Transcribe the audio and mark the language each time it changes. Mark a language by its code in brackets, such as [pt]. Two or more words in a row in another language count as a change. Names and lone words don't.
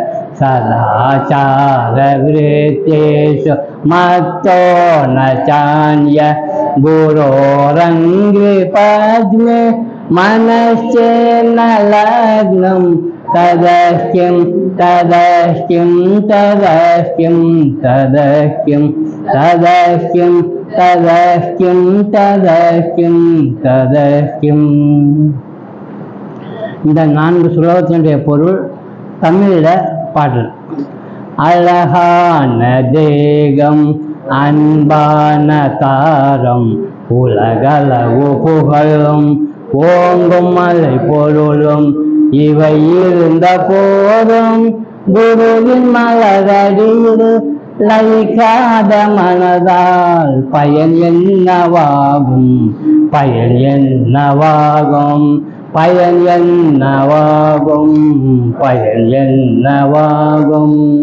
[sa] सदाचारवृत्तेषु मत्तो न चान्य गुरोरङ्घ्रिपद्मे मनश्चेन्न लग्नं तदस्किं तदस्किं तदस्किं तदस्किं तदस्किं तदस्किं तदस्किं तदस्किं. [ta] இந்த 4 ஸ்லோகத்தினுடைய பொருள் தமிழில் பாடல். அழகான தேகம் அன்பான தாரம் உலகளவு புகழும் ஓங்கும் மலை பொருளும் இவை இருந்த போதும் குருவின் மலரடியில் லயிக்காத மனதால் பயன் என்னவாகும், பயன் என்னவாகும், பயன் என்னவாகும், பயன் என்னவாகும்.